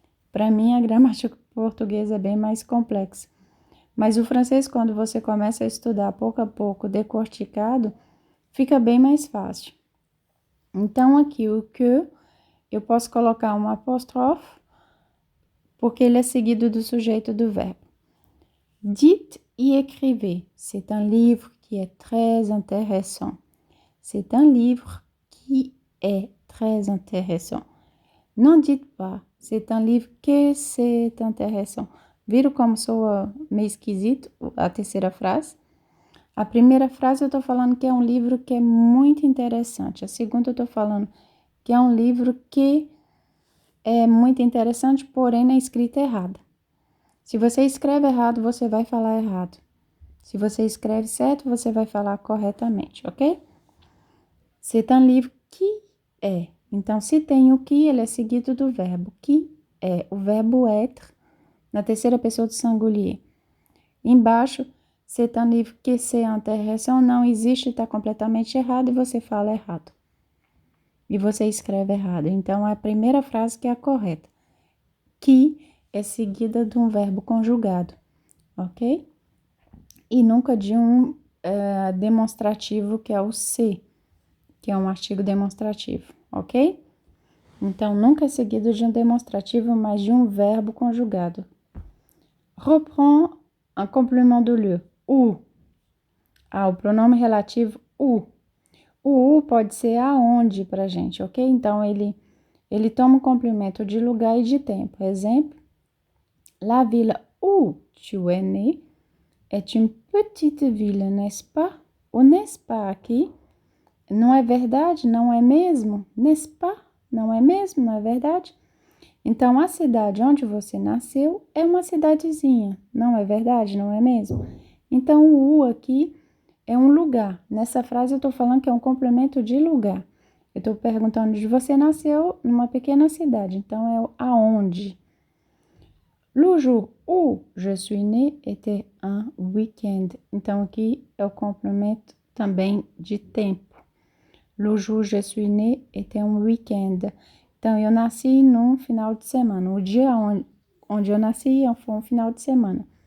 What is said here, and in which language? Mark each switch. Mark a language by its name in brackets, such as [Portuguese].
[Portuguese] Para mim, a gramática portuguesa é bem mais complexa. Mas o francês, quando você começa a estudar pouco a pouco, decorticado, fica bem mais fácil. Então, aqui o que, eu posso colocar um apóstrofe, porque ele é seguido do sujeito do verbo. [French] Dites et écrivez. C'est un livre qui est très intéressant. C'est un livre qui est très intéressant. Não dites pas, c'est un livre que c'est intéressant. [Portuguese] Viram como soa meio esquisito a terceira frase? A primeira frase eu estou falando que é um livro que é muito interessante. A segunda eu estou falando que é um livro que é muito interessante, porém na escrita errada. Se você escreve errado, você vai falar errado. Se você escreve certo, você vai falar corretamente, ok? [French] C'est un livre qui est. [Portuguese] Então, se tem o que, ele é seguido do verbo que é. O verbo être, na terceira pessoa do singulier. Embaixo, [French] c'est un livre que c'est intéressant, [Portuguese] não existe, está completamente errado e você fala errado. E você escreve errado. Então, é a primeira frase que é a correta. Que é seguida de um verbo conjugado, ok? E nunca de um demonstrativo, que é o ser, que é um artigo demonstrativo, ok? Então, nunca é seguido de um demonstrativo, mas de um verbo conjugado. [French] Reprend un complément de lieu, où. [Portuguese] O pronome relativo où. O où pode ser aonde pra gente, ok? Então, ele toma um complemento de lugar e de tempo. [French] Exemplo, la ville où tu es né est une petite ville, n'est-ce pas? [Portuguese] O [French] n'est-ce pas [Portuguese] aqui não é verdade, não é mesmo? [French] N'est-ce pas? [Portuguese] Não é mesmo, não é verdade? Então, a cidade onde você nasceu é uma cidadezinha, não é verdade, não é mesmo? Então, o U aqui é um lugar. Nessa frase eu estou falando que é um complemento de lugar. Eu estou perguntando de você nasceu numa pequena cidade, então é o aonde. [French] Le jour où je suis né était un week-end. [Portuguese] Então, aqui é o complemento também de tempo. [French] Le jour où je suis né était un week-end. [Portuguese] Então, eu nasci num final de semana. O dia onde eu nasci foi um final de semana.